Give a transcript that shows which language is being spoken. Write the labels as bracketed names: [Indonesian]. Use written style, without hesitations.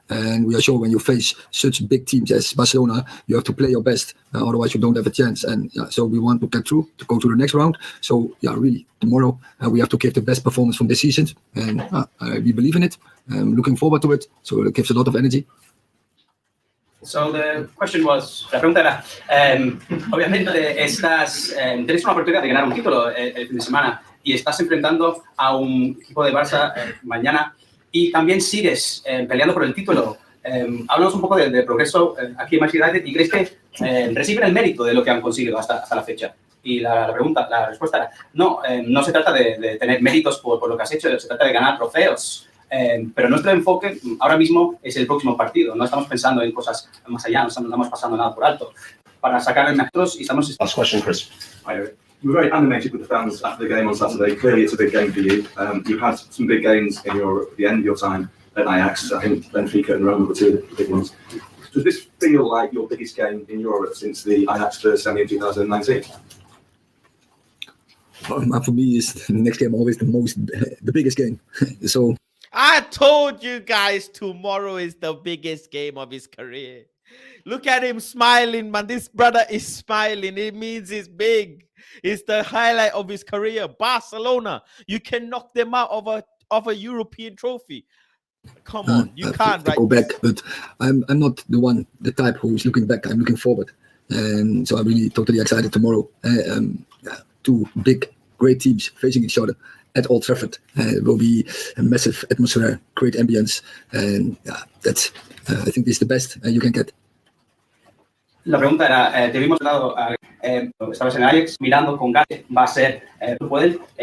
[English] And we are sure when you face such big teams as Barcelona, you have to play your best. Otherwise, you don't have a chance. And so we want to get through, to go to the next round. So yeah, really, tomorrow we have to give the best performance from this season. And we believe in it. I'm looking forward to it. So it gives a lot of energy. So the question was, [Spanish] la pregunta era, obviamente tienes una oportunidad de ganar un título el fin de semana y estás enfrentando a un equipo de Barça mañana y también sigues peleando por el título. Háblanos un poco del progreso aquí en Manchester United y crees que reciben el mérito de lo que han conseguido hasta la fecha. Y la respuesta era, no se trata de tener méritos por lo que has hecho, se trata de ganar trofeos. Pero nuestro enfoque ahora mismo es el próximo partido. No estamos pensando en cosas más allá, no estamos pasando nada por alto. Para sacar el nosotros y estamos... [English] Last question, Chris. Hi, Eric. You were very animated with the fans after the game on Saturday. Clearly, it's a big game for you. You've had some big games in the end of your time at Ajax. I think Benfica and Roma were two of the big ones. Does this feel like your biggest game in Europe since the Ajax first semi in 2019? For me, is the next game always the biggest game. So I told you guys tomorrow is the biggest game of his career. Look at him smiling, man. This brother is smiling. It means it's big. It's the highlight of his career. Barcelona, you can knock them out of a European trophy. Come on, you can't, right? Go back, but I'm not the type who's looking back. I'm looking forward, and so I'm really totally excited tomorrow. Two big, great teams facing each other at Old Trafford. It will be a massive atmosphere, great ambience, and that's I think this is the best you can get. [Spanish] La pregunta era, te vimos lado, estabas en Ajax mirando con ganas, va a ser, pueden.